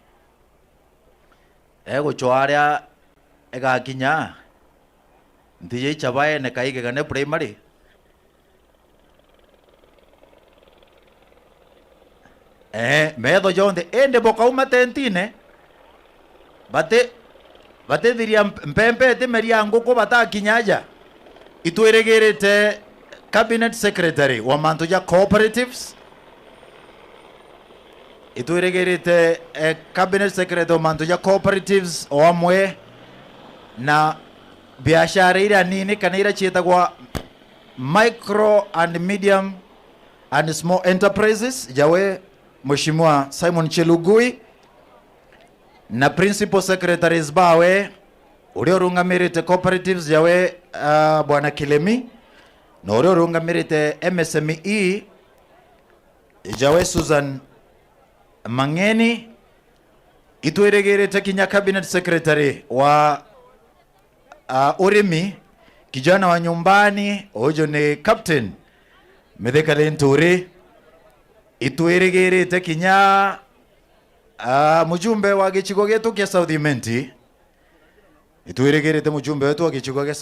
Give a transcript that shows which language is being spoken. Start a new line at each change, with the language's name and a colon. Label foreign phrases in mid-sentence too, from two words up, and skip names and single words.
Meru: eguchwaria egakinya ndiye chabaye ne kaige gane primary medo jonde ende boka uma tentine bate diria mpempe te meria ngoko batakinyaja itweregerete
English: cabinet secretary
Meru: wa mantu ya cooperatives itweregerete
English: cabinet secretary
Meru: wa mantu ya cooperatives omwe na biashara ira nini kana ira chietagwa
English: micro and medium and small enterprises
Meru: jawe Mheshimiwa Simon Chelugui na
English: principal secretaries
Meru: bawe urio rungamirite cooperatives jawe bwana Kilemi na urio rungamirite MSME jawe Susan Mangeni itweregerete kinya
English: cabinet secretary
Meru: wa urimi kijana wa nyumbani ojo ni captain Mithika Linturi itweregerete kinya mujumbe wa gichigo getu kia South Imenti itweregerete mujumbe wetu wa gichigo kia